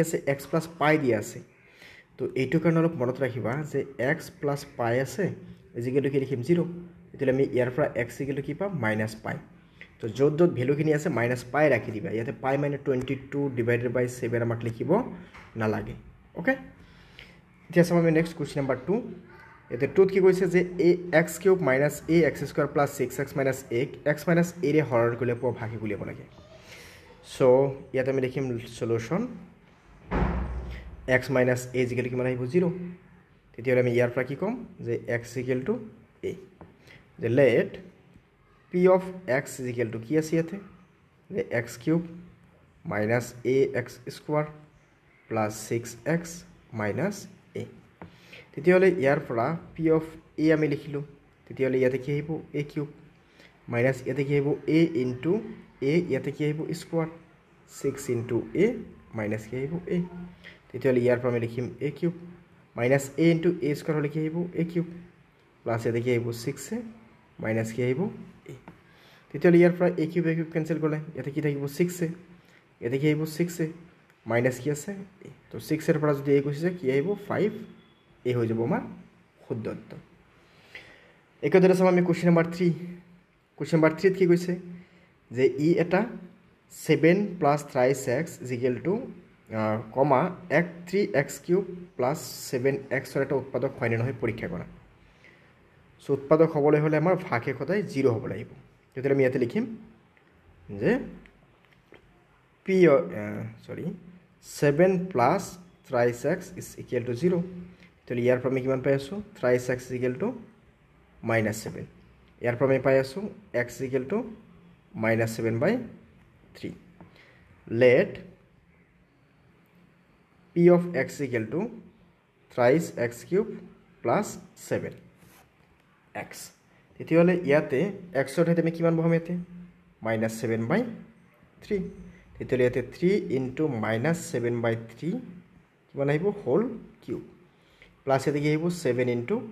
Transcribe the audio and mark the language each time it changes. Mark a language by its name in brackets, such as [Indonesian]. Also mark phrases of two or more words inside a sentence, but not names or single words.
[Assamese] আছে x + π দিয়া আছে তো এইটো কাৰণে অলপ মনত ৰাখিবা যে x + π আছে = কি লিখিম 0 তেতিয়াহ'লে আমি ইয়াৰ পৰা x = কি পাম -π তো য'ত ভ্যালুখিনি আছে -π ৰাখি দিবা ইয়াতে π - 22/7 আমাক লিখিব নালাগে ওকে এতিয়া চাম আমি [English] next question number 2 [Assamese] এতে 2 কি কৈছে যে x³ - ax² + 6x - 1 x - a ৰে হৰণ কৰিলে পোৱা ভাগশেষ উলিয়াব লাগে সো ইয়াতে আমি লিখিম সলিউশন x - a = কিমান আহিব 0 তেতিয়াহ'লে আমি ইয়াৰ পৰা কি ক'ম যে x = a যে [English] let p of x [Assamese] = কি আছে ইয়াতে যে x³ - ax² + 6x - a তেতিয়াহ'লে ইয়াৰ পৰা [English] p of a [Assamese] আমি লিখিলোঁ তেতিয়াহ'লে ইয়াতে কি আহিব a³ মাইনাস ইয়াতে কি আহিব a ইনটু a ইয়াতে কি আহিব স্কয়াৰ 6 ইনটু a মাইনাস কি আহিব a তেতিয়াহ'লে ইয়াৰ পৰা আমি লিখিম a³ মাইনাস a ইনটু a স্কয়াৰ হ'লে কি আহিব a³ প্লাস ইয়াতে কি আহিব 6a মাইনাস কি আহিব a তেতিয়াহ'লে ইয়াৰ পৰা a³ কেনসেল কৰিলে ইয়াতে কি থাকিব 6a ইয়াতে কি আহিব 6a মাইনাছ কি আছে তো 6 এর পৰা যদি a গুচি যায় কি আহিব 5 এই হৈ যাব আমাৰ শুদ্ধ উত্তৰ একেদৰে চাম আমি [English] question number 3 question number 3 [Assamese] কি কৈছে যে ই এটা [English] 7 plus 3x equal to comma x 3x cube plus 7x [Assamese] ৰ এটা উৎপাদক হয় নে নহয় পৰীক্ষা কৰা সো উৎপাদক হ'বলৈ হ'লে আমাৰ ভাগে সদায় 0 হ'ব লাগিব তেতিয়া আমি ইয়াতে লিখিম যে p [English] 7 plus 3x is equal to 0 [Assamese] তাহলে ইয়াৰ পৰা আমি কিমান পাই আছো [English] 3x is equal to -7 [Assamese] ইয়াৰ পৰা আমি পাই আছো [English] x is equal to -7/3 let p of x is equal to 3x cube plus 7x [Assamese] তেতিয়াহ'লে ইয়াতে x ৰ ঠাইত আমি কিমান বহাম ইয়াতে -7/3 তেতিয়াহ'লে ইয়াতে 3 into -7/3 কিমান আহিব [English] whole cube plus [Assamese] ইয়াতে কি আহিব 7 into